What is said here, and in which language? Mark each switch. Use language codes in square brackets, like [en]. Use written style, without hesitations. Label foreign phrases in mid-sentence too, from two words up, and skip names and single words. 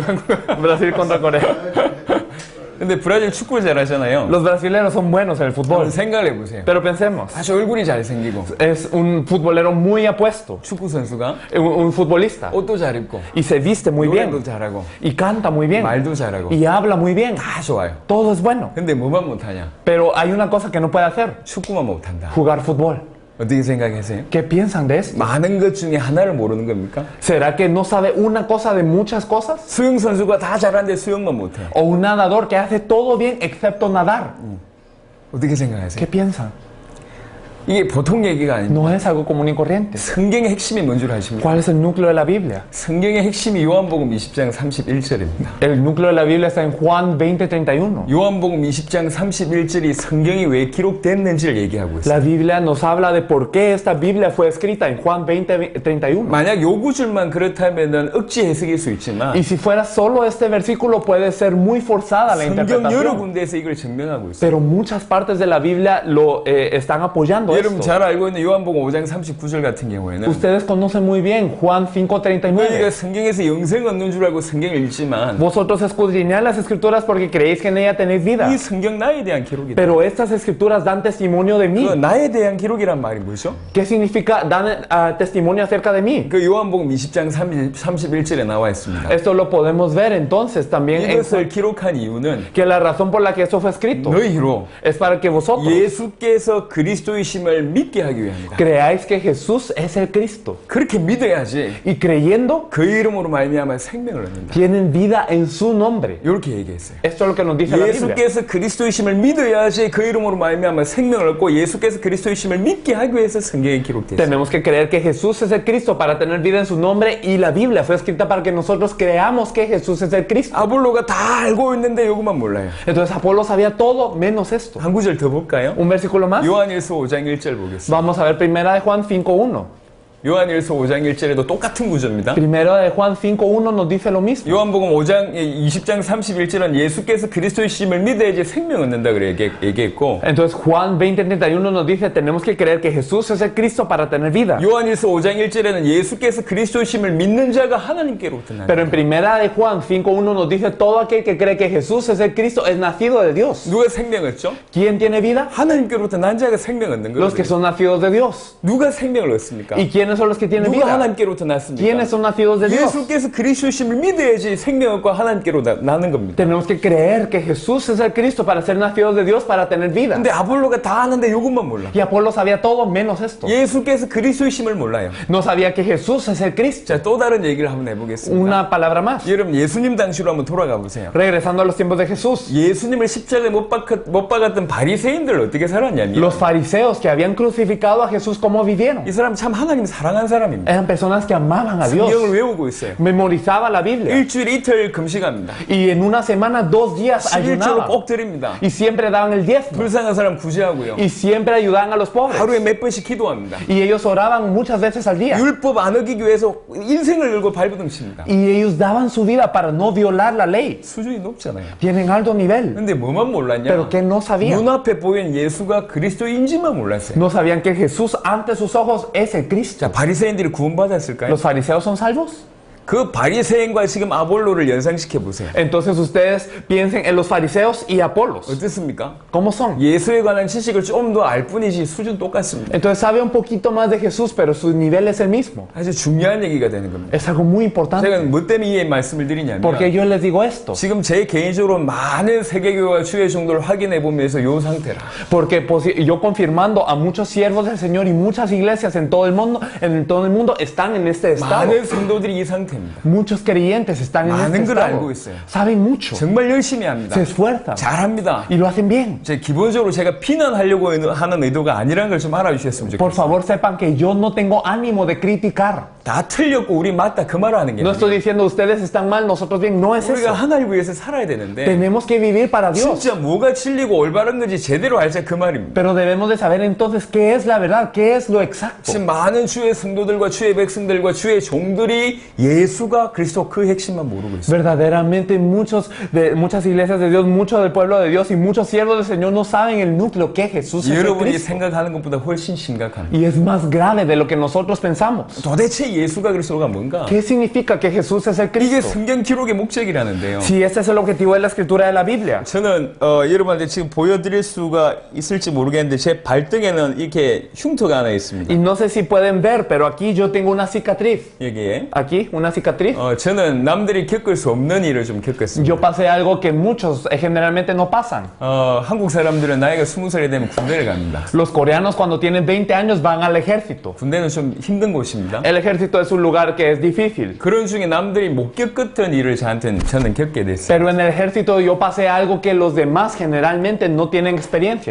[es] Brasil contra Corea. [ko] 근데 브라질 축구를 잘하잖아요. [es] Los brasileros son buenos en el fútbol. [ko] 한번 생각해 보세요. [es] Pero pensemos, [ko] 아주 얼굴이 잘생기고 [es] es un futbolero muy apuesto, [ko] 축구 선수가 [es] un futbolista, [ko] 옷도 잘 입고 [es] y se viste muy [ko] 노래도 [es] bien, [ko] 잘하고 [es] y canta muy bien, [ko] 말도 잘하고 [es] y habla muy bien. [ko] 다 좋아요. [es] Todo es bueno. [ko] 근데 뭐만 못하냐? [es] Pero hay una cosa que no puede hacer, [ko] 축구만 못한다. [es] jugar fútbol. [ko] 어떻게 생각하세요? [es] ¿Qué piensan de eso? [ko] 많은 것 중에 하나를 모르는 겁니까? [es] ¿Será que no sabe una cosa de muchas cosas? [ko] 수영 선수가 다 잘하는데 수영만 못해. [es] ¿O un nadador que hace todo bien excepto nadar? [ko] 어떻게 생각하세요? [es] ¿Qué piensan? [ko] 이게 보통 얘기가 아닙니다. [es] No es algo común y corriente. [ko] 성경의 핵심이 뭔 줄 아십니까? [es] ¿Cuál es el núcleo de la Biblia? [ko] 성경의 핵심이 요한복음 20장 31절입니다. [es] El núcleo de la Biblia está en Juan 20:31. [ko] 요한복음 20장 31절이 성경이 왜 기록됐는지를 얘기하고 있어요. [es] La Biblia nos habla de por qué esta Biblia fue escrita en Juan 20:31. [ko] 만약 요 구절만 그렇다면은 억지 해석일 수 있지만 [es] Y si fuera solo este versículo puede ser muy forzada la [ko] 성경 여러 [es] interpretación. [ko] 군데에서 이걸 증명하고 있어요. [es] Pero muchas partes de la Biblia lo están apoyando [ko] 여러분 [es] esto. [ko] 잘 알고 있는 요한복음 5장 39절 같은 경우에는 [es] Ustedes conocen muy bien Juan [ko] 너희가 [es] 5:39. [ko] 성경에서 영생 얻는 줄 알고 성경을 읽지만 [es] Vosotros escudriñad las escrituras porque creéis que en ella tenéis vida. [ko] 이 성경 나에 대한 기록이다. [es] Pero estas escrituras dan testimonio de [ko] 그 [es] mí. [ko] 나에 대한 기록이란 말이 뭐죠? [es] ¿Qué significa dan testimonio acerca de mí? [ko] 그 요한복음 20장 31절에 나와 있습니다. [es] Esto lo podemos ver entonces también en [ko] 이것을 기록한 이유는 [es] que la razón por la que eso fue escrito [ko] 너희로 [es] es para que vosotros [ko] 예수께서 그리스도이심을 믿게 하기 위함이다. [es] creáis que Jesús es el Cristo. [ko] 그렇게 믿어야지 [es] Y creyendo, [ko] 그 이름으로 말미암아 생명을 얻는다. [es] tienen vida en su nombre. [ko] 이렇게 얘기했어요. [es] Esto es lo que nos dice la Biblia. [ko] 예수께서 그리스도이심을 믿어야지 그 이름으로 말미암아 생명을 얻고 예수께서 그리스도이심을 믿게 하기 위해서 성경에 기록됐어요. [es] Tenemos que creer que Jesús es el Cristo para tener vida en su nombre y la Biblia fue escrita para que nosotros creamos que Jesús es el Cristo. [ko] 아볼로가 다 알고 있는데 요것만 몰라요. [es] Entonces Apolo sabía todo menos esto. [ko] 한 구절 더 볼까요? [es] Un versículo más. [ko] 요한일서 5장 1절 보겠습니다. [es] Vamos a ver primera de Juan 5:1. [ko] 요한일서 5장 1절에도 똑같은 구절입니다. [es] Primero de Juan 5:1 nos dice lo mismo. [ko] 요한복음 20장 31절은 예수께서 그리스도이심을 믿어야지 생명 얻는다 그래 얘기했고 [es] Entonces Juan 20:31 nos dice tenemos que creer que Jesús es el Cristo para tener vida. [ko] 요한일서 5장 1절에는 예수께서 그리스도이심을 믿는 자가 하나님께로부터 난다. [es] Pero en primera de Juan 5:1 nos dice todo aquel que cree que Jesús es el Cristo es nacido de Dios. [ko] 누가 생명 얻죠? [es] ¿Quién tiene vida? [ko] 하나님께로부터 난 자가 생명 얻는 [es] Los que [ko] 거예요. [es] son nacidos de Dios. [ko] 누가 생명을 얻습니까? [es] ¿Y quiénes son los que tienen [ko] 누가 [es] vida? [ko] 하나님께로부터 났습니까? [es] ¿Quiénes son nacidos de Dios? [ko] 예수께서 그리스도이심을 믿어야지 생명 얻고 하나님께로 나는 겁니다. [es] Tenemos que creer que Jesús es el Cristo para ser nacidos de Dios para tener vida. [ko] 근데 아볼로가 다 아는데 이것만 몰라. [es] Y Apolo sabía todo menos esto. [ko] 예수께서 그리스도이심을 몰라요. [es] No sabía que Jesús es el Cristo. [ko] 자, 또 다른 얘기를 한번 해보겠습니다. [es] Una palabra más. [ko] 여러분 예수님 당시로 한번 돌아가 보세요. [es] Regresando a los tiempos de Jesús. [ko] 예수님을 십자가에 못 박았던 바리새인들 어떻게 살았냐면 [es] Los fariseos que habían crucificado a Jesús, ¿cómo vivieron? [ko] 이 사람 참 하나님 사랑한 사람입니다. [es] Eran personas que amaban a Dios. [ko] 성경을 외우고 있어요. [es] Memorizaban la Biblia. [ko] 일주일에 이틀 금식합니다. [es] Y en una semana, 2 días [ko] 11조를 [es] ayunaban. [ko] 꼭 드립니다. [es] Y siempre daban el diezmo. [ko] 불쌍한 사람 구제하고요. [es] Y siempre ayudaban a los pobres. [ko] 하루에 몇 번씩 기도합니다. [es] Y ellos oraban muchas veces al día. [ko] 율법 안 어기기 위해서 인생을 걸고 발버둥칩니다. [es] Y ellos daban su vida para no violar la ley. [ko] 수준이 높잖아요. [es] Tienen alto nivel. [ko] 근데 뭐만 몰랐냐? [es] Pero que no sabían. [ko] 눈앞에 보이는 예수가 그리스도인지만 몰랐어요. [es] No sabían que Jesús ante sus ojos es el Cristo. [ko] 자, 바리새인들이 구원받았을까요? [es] ¿Los fariseos son salvos? [ko] 그 바리새인과 지금 아볼로를 연상시켜 보세요. [es] Entonces ustedes piensen en los fariseos y Apolos. [ko] 어떻습니까? [es] ¿Cómo son? [ko] 예수에 관한 지식을 좀 더 알 뿐이지 수준 똑같습니다. [es] Entonces sabe un poquito más de Jesús, pero su nivel es el mismo. [ko] 아주 중요한 얘기가 되는 겁니다. [es] Es algo muy importante. [ko] 제가 뭐 때문에 이 말씀을 드리냐면 [es] Porque yo les digo esto. [ko] 지금 제 개인적으로 많은 세계교회와 주의 정도를 확인해 보면서 요 상태라. [es] Porque yo confirmando a muchos siervos del Señor y muchas iglesias en todo el mundo están en este estado. [ko] 많은 성도들이 이 상태입니다. [es] Muchos creyentes están en [ko] 많은 [es] este [ko] 걸 [es] estado. [ko] 알고 있어요. [es] Saben mucho. [ko] 정말 열심히 합니다. [es] Se esfuerzan. [ko] 잘합니다. [es] Y lo hacen bien. [ko] 기본적으로 제가 비난하려고 하는 의도가 아니라는 걸 좀 알아주셨으면 [es] Por [ko] 좋겠어요. [es] favor, sepan que yo no tengo ánimo de criticar. [ko] 다 틀렸고 우리 맞다 그 말 하는 게 [es] No [ko] 아니에요. [es] estoy diciendo ustedes están mal, nosotros bien. No es [ko] 우리가 [es] eso. [ko] 하나님 위해서 살아야 되는데 [es] Tenemos que vivir para Dios. [ko] 진짜 뭐가 진리고 올바른 건지 제대로 알자 그 말입니다. [es] Pero debemos de saber entonces qué es la verdad, qué es lo exacto. [ko] 지금 많은 주의 성도들과 주의 백성들과 주의 종들이 예수가 그리스도 그 핵심만 모르고 있어요. [es] Verdaderamente muchas iglesias de Dios, mucho del pueblo de Dios y muchos siervos del Señor no saben el núcleo que Jesús es el [ko] 여러분이 [es] Cristo. [ko] 생각하는 것보다 훨씬 심각합니다. [es] Y es más grave de lo que nosotros pensamos. [ko] 도대체 예수가 그리스도가 뭔가? [es] ¿Qué significa que Jesús es el [ko] 이게 [es] Cristo? [ko] 성경 기록의 목적이라는데요. [es] Si ese es el objetivo de la escritura de la Biblia. [ko] 저는 여러분한테 지금 보여드릴 수가 있을지 모르겠는데 제 발등에는 이렇게 흉터가 하나 있습니다. [es] Y no sé si pueden ver, pero aquí yo tengo una cicatriz. [ko] 여기에 [es] Aquí, una cicatriz. [ko] 저는 남들이 겪을 수 없는 일을 좀 겪었습니다. [es] Yo pasé algo que muchos generalmente no pasan. [ko] 한국 사람들은 나이가 20살이 되면 군대를 갑니다. [es] Los coreanos cuando tienen 20 años van al ejército. [ko] 군대는 좀 힘든 곳입니다. [es] El ejército es un lugar que es difícil. [ko] 그런 중에 남들이 못 겪었던 일을 저는 겪게 됐어요. [es] Pero en el ejército yo pasé algo que los demás generalmente no tienen experiencia.